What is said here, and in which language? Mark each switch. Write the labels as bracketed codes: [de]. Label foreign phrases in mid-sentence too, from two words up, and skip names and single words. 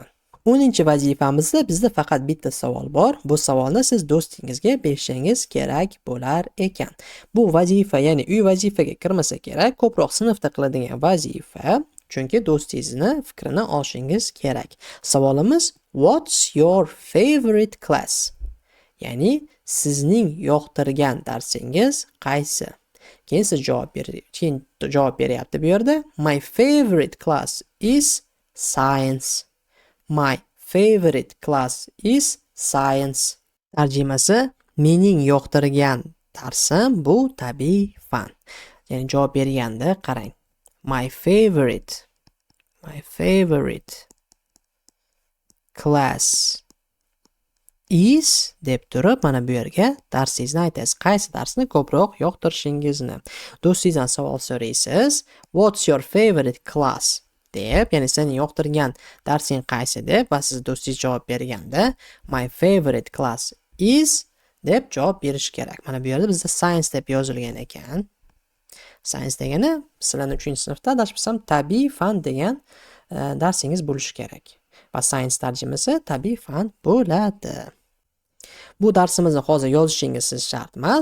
[uz] 10-vazifamizda bizda faqat bitta savol bor. Bu savolni siz do'stingizga berishingiz kerak bo'lar ekan. Bu vazifa, ya'ni uy vazifaga kirmasa kerak, ko'proq sinfda qiladigan vazifa, chunki do'stingizni fikrini olishingiz kerak. [en] Savolimiz What's your favorite class? [uz] Ya'ni sizning yoqtirgan darsingiz qaysi? Keyin siz javob beryapti bu yerda. [en] My favorite class is science. My favorite class is science. [uz] Tarjimasi mening yoqtirgan darsim bu tabiiy fan. Ya'ni javob berganda qarang. [en] My favorite class is [uz] deb turib mana bu yerga darsingizni aytasiz. Qaysi darsni ko'proq yoqtirishingizni. Do'stingizdan savol so'raysiz. [en] What's your favorite class? [uz] deb, ya'ni seni yoqtirgan darsing qaysi deb va siz do'stingiz javob berganda [en] my favorite class is [uz] deb javob berish kerak. Mana bu yerda bizda science deb yozilgan ekan. Science degani sizlarning 3-sinfda adashmasam tabiiy fan degan darsingiz bo'lishi kerak. Va science tarjimasi tabiiy fan bo'ladi. Bu darsimizni hozir yozishingiz shart emas.